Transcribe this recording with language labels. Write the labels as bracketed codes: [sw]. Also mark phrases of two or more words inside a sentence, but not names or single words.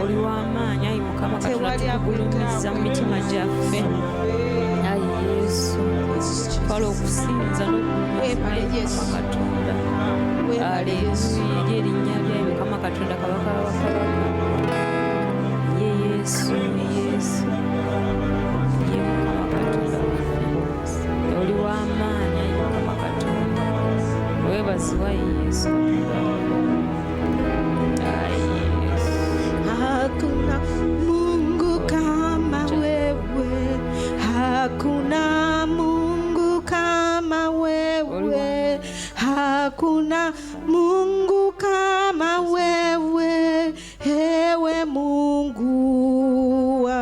[lg] oli w'amaanyi ayi Mukama Katonda tukugulumiza mu mitima gyaffe ayi Yesu twala okusinza n'okugulumiza Katonda aleluya eri erinnya lyayo Mukama Katonda kabaka w'abakabaka ye Yesu Yesu ye Mukama Katonda oli w'amaanyi ayi Mukama Katonda weebazibwa Yesu [sw] Hakuna Mungu kama wewe, hakuna Mungu kama wewe, hakuna Mungu kama wewe, ewe Mungu